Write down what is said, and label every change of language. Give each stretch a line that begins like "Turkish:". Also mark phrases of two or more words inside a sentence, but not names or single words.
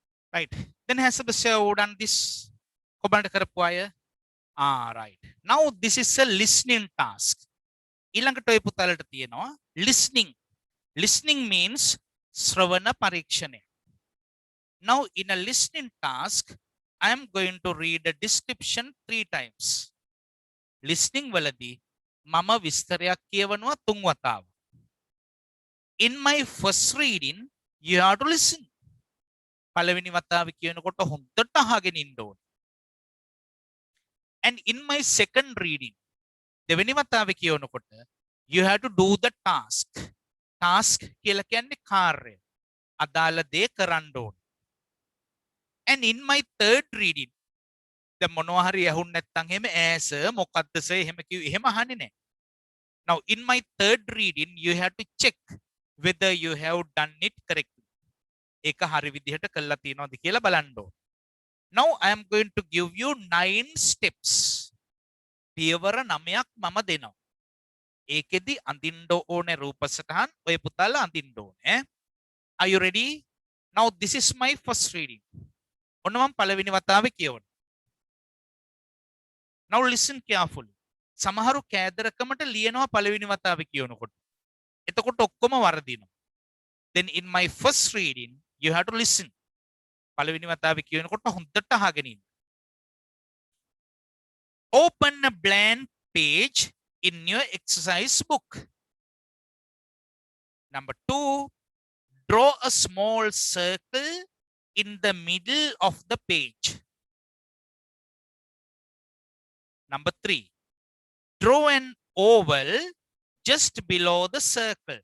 English: Right. Then has Sebastian done this?
Sinhala: Comment කරපු අය?
English: Right. Now this is a listening task.
Sinhala: ඊළඟට ඔය පුතාලට තියෙනවා listening.
English: Listening means
Sinhala: ශ්‍රවණ පරීක්ෂණය.
English: Now in a listening task, I am going to read the description 3 times.
Sinhala: Listening වලදී මම විස්තරයක් කියවනවා 3 වතාවක්.
English: In my first reading, you have to listen.
Sinhala: පළවෙනි වතාවේ කියනකොට හොඳට අහගෙන ඉන්න ඕනේ.
English: And in my second reading,
Sinhala: දෙවෙනි වතාවේ කියනකොට
English: you have to do the task.
Sinhala: Task කියලා කියන්නේ කාර්යය. අදාළ දේ කරන්න ඕනේ.
English: And in my third reading,
Sinhala: දැන් මොනවා හරි ඇහුන් නැත්නම් එහෙම ඈස මොකද්ද සර් එහෙම කිව්ව එහෙම අහන්නේ නැහැ.
English: Now in my third reading, you have to check whether you have done it correctly.
Sinhala: ඒක හරි විදිහට කළා තියෙනවද කියලා බලන්න ඕනේ.
English: Now I am going to give you 9 steps.
Sinhala: පියවර 9ක් මම දෙනවා. ඒකෙදි අඳින්න ඕනේ රූපසටහන් ඔය පුතාලා අඳින්න ඕනේ.
English: Are you ready? Now this is my first reading.
Sinhala: ඔන්න මම පළවෙනි වතාවේ කියවනවා.
English: Now listen carefully.
Sinhala: සමහරු කෑදරකමට ලියනවා පළවෙනි වතාවේ කියනකොට. එතකොට ඔක්කොම වරදිනවා.
English: Then in my first reading, you have to listen.
Sinhala: පළවෙනි වතාවේ කියනකොට හොඳට අහගෙන ඉන්න.
English: Open a blank page in your exercise book. Number 2, draw a small circle in the middle of the page. Number 3, draw an oval just below the circle.